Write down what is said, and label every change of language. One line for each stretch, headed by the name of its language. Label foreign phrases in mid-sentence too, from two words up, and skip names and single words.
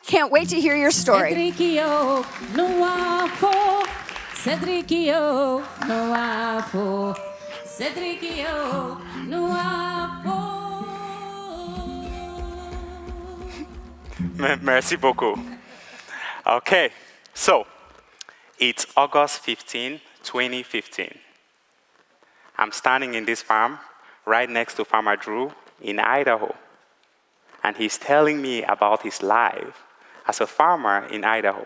English: Can't wait to hear your story. Cedricio Nwafar, Cedricio Nwafar, Cedricio Nwafar.
French: Merci beaucoup.
English: Okay, so it's August 15, 2015. I'm standing in this farm right next to Farmer Drew in Idaho. And he's telling me about his life as a farmer in Idaho.